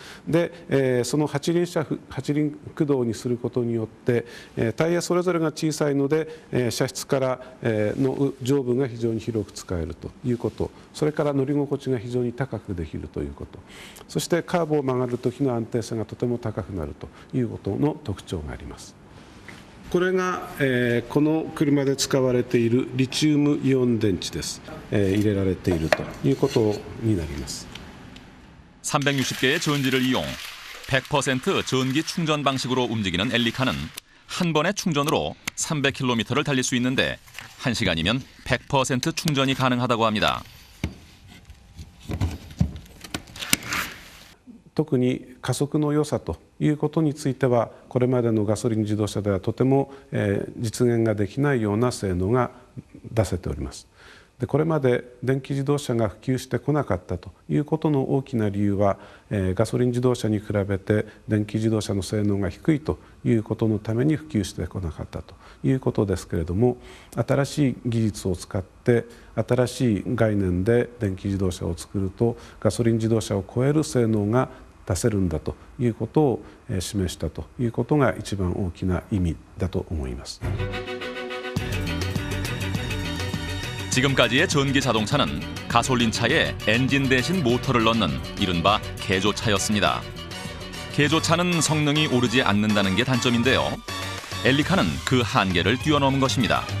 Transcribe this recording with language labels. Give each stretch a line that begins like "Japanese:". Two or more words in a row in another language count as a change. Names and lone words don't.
Japanese: で、その8輪車8輪駆動にすることによって、タイヤそれぞれが小さいので、車室からの上部が非常に広く使えるということ、それから乗り心地が非常に高くできるということ、そしてカーブを曲がる時の安定性がとても高くなるということの特徴があります。これが、この車で使われているリチウムイオン電池です。入れられているということになります。
Korean: 360개의 전지를 이용 100% 전기 충전 방식으로 움직이는 엘리카는 한 번의 충전으로 300km를 달릴 수 있는데 1시간이면 100% 충전이 가능하다고 합니다.
Japanese: 特に加速の良さということについてはこれまでのガソリン自動車ではとても実現ができないような性能が出せております。でこれまで電気自動車が普及してこなかったということの大きな理由はガソリン自動車に比べて電気自動車の性能が低いということのために普及してこなかったということですけれども、新しい技術を使って新しい概念で電気自動車を作るとガソリン自動車を超える性能が出せるんだということを示したということが一番大きな意味だと思います。
Korean: 지금까지의 전기 자동차는 가솔린차에 엔진 대신 모터를 넣는 이른바 개조차였습니다. 개조차는 성능이 오르지 않는다는 게 단점인데요. 엘리카는 그 한계를 뛰어넘은 것입니다.